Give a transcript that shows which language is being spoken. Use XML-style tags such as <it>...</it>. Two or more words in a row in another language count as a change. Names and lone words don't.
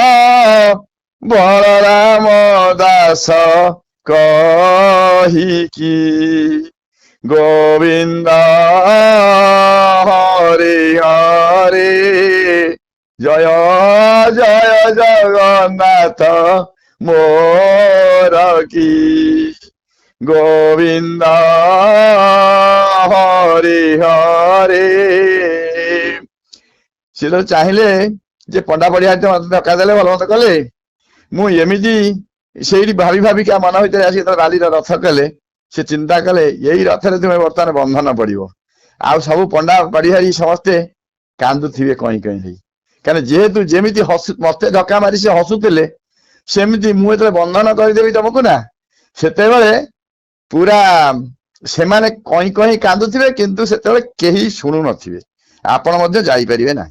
<or>ବଳରାମ ଦାସ କହିକି ଗୋବିନ୍ଦ ହରି ହରି, ଜୟ ଜୟ ଜଗନ୍ନାଥ ମୋର କି ଗୋବିନ୍ଦ ହରି ହରି। ସେ ତ ଚାହିଁଲେ ଯେ ପଣ୍ଡା ପଡ଼ିଆ ଧକ୍କା ଦେଲେ, ଭଲ ମନ୍ଦ କଲେ, ମୁଁ ଏମିତି ସେଇଠି ଭାବି ଭାବିକା ମନ ଭିତରେ ଆସି ଯେତେବେଳେ ବାଲିର ରଥ କଲେ, ସେ ଚିନ୍ତା କଲେ ଏଇ ରଥରେ ତୁମେ ବର୍ତ୍ତମାନ ବନ୍ଧନ ପଡିବ। ଆଉ ସବୁ ପଣ୍ଡା ପରିହାରୀ ସମସ୍ତେ କାନ୍ଦୁଥିବେ କଇଁ କଇଁ ହେଇ, କାରଣ ଯେହେତୁ ଯେମିତି ମତେ ଧକ୍କା ମାରି ସେ ହସୁଥିଲେ, ସେମିତି ମୁଁ ଯେତେବେଳେ ବନ୍ଧନ କରିଦେବି ତମକୁ ନା, ସେତେବେଳେ ପୁରା ସେମାନେ କଇଁ କଇଁ କାନ୍ଦୁଥିବେ, କିନ୍ତୁ ସେତେବେଳେ କେହି ଶୁଣୁ ନଥିବେ, ଆପଣ ମଧ୍ୟ ଯାଇପାରିବେ ନାହିଁ।</or>